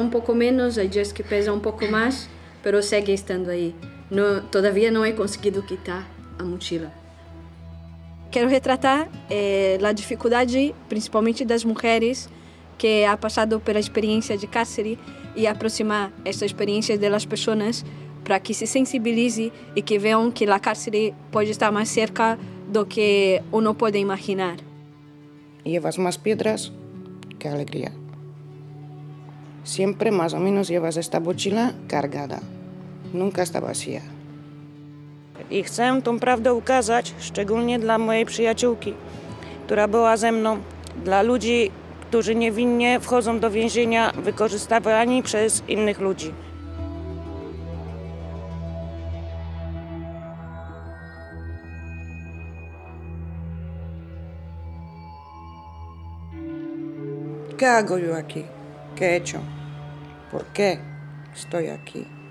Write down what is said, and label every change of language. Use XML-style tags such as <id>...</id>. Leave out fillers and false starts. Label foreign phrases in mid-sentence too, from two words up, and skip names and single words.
<es>un poco menos, hay días que pesa un poco más, pero sigue estando ahí. Todavía no he conseguido quitar a mochila.</es> <pt>Quero retratar a dificuldade, principalmente das mulheres que ha passado pela experiência de cárcere e aproximar essa experiência das pessoas para que se sensibilize e que vejam que a cárcere pode estar mais cerca do que uno pode imaginar.</pt> <es>Llevas más piedras que alegría. Siempre más o menos llevas esta mochila cargada. Nunca está vacía.</es> <pl>I chcę tą prawdę ukazać, szczególnie dla mojej przyjaciółki, która była ze mną, dla ludzi, którzy niewinnie wchodzą do więzienia wykorzystywani przez innych ludzi.</pl> <es>¿Qué hago yo aquí? ¿Qué he hecho? ¿Por qué estoy aquí?</es>